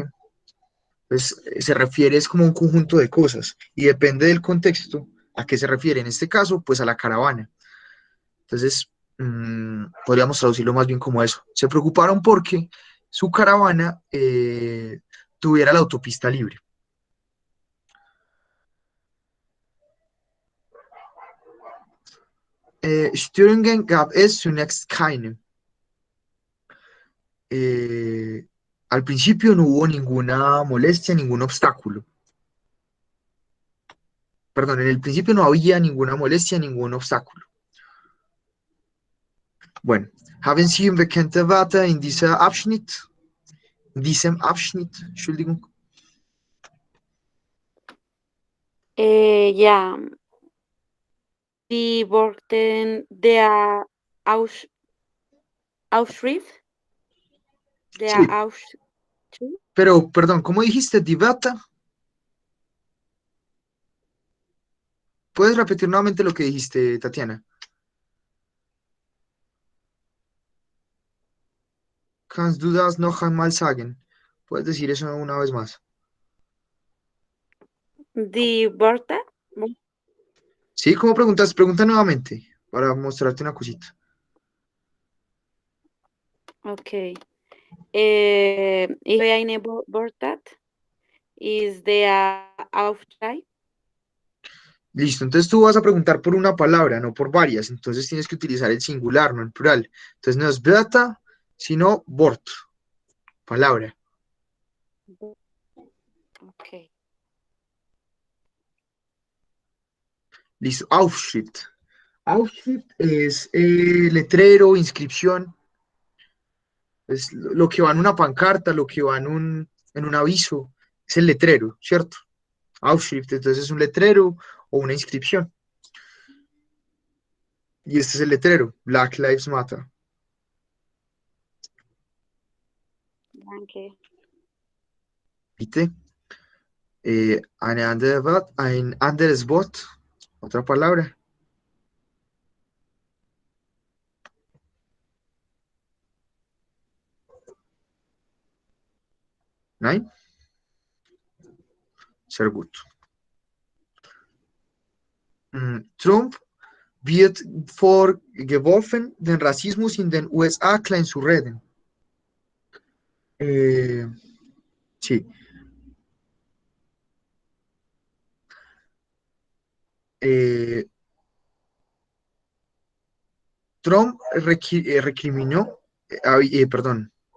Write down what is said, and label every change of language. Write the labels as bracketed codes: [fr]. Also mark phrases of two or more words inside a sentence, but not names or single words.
[es] Pues se refiere es como un conjunto de cosas y depende del contexto a qué se refiere. En este caso, pues a la caravana. Entonces, podríamos traducirlo más bien como eso. Se preocuparon porque su caravana tuviera la autopista libre. [de] Störungen gab es zunächst keine. [es] Al principio no hubo ninguna molestia, ningún obstáculo. Perdón, en el principio no había ninguna molestia, ningún obstáculo. Bueno, [de] haben Sie bekannte Wörter in diesem Abschnitt, Entschuldigung? Ja, die Worte der Ausschrift, der [es] Sí, [de] Ausschrift, [es] pero, perdón, ¿cómo dijiste? [de] Die Wörter. [es] ¿Puedes repetir nuevamente lo que dijiste, Tatiana? [de] Kannst du das noch einmal sagen? [es] ¿Puedes decir eso una vez más? [de] die Worte, [es] Sí, ¿cómo preguntas? Pregunta nuevamente para mostrarte una cosita. [en] okay. [de] Ich eine Worte ist der Aufschrei. [es] Listo, entonces tú vas a preguntar por una palabra, no por varias. Entonces tienes que utilizar el singular, no el plural. Entonces no es Wörter, sino Wort, palabra. [en] Okay. [es] Listo, Aufschrift. Aufschrift es letrero, inscripción. Es lo que va en una pancarta, lo que va en un aviso. Es el letrero, ¿cierto? Aufschrift, entonces es un letrero o una inscripción. Y este es el letrero, [en] Black Lives Matter. [de] Danke. [es] ¿Viste? [de] Ein anderes Wort, [es] otra palabra. [de] Nein? Sehr gut. Trump wird vorgeworfen, den Rassismus in den USA klein zu reden. [es] Sí. Trump recriminó, perdón.